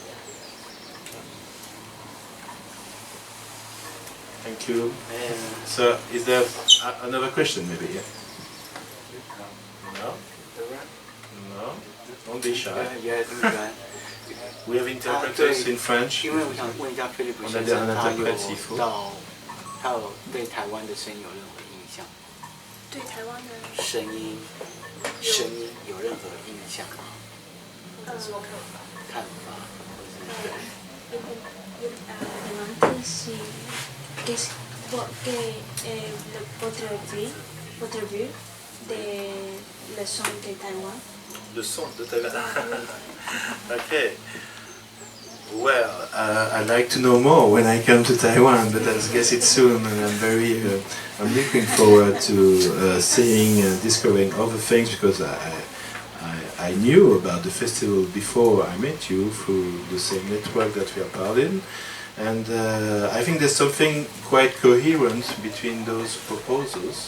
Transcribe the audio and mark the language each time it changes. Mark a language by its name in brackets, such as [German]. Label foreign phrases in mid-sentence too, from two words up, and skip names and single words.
[English] Thank you. So, is there another question maybe? Yeah. No? No? Don't be shy. We have interpreters in French. [Chinese] 因为我想问一下菲利普先生，他有对台湾的声音有任何印象？对台湾的声音有任何印象吗？看法，或者是 [French] demande si qu'est-ce que votre vue de le son de Taïwan. Le son de Taiwan. Okay. [English] Well, I'd like to know more when I come to Taiwan, but I guess it's soon, and I'm looking forward to seeing and discovering other things, because I knew about the festival before I met you through the same network that we are part in, and I think there's something quite coherent between those proposals.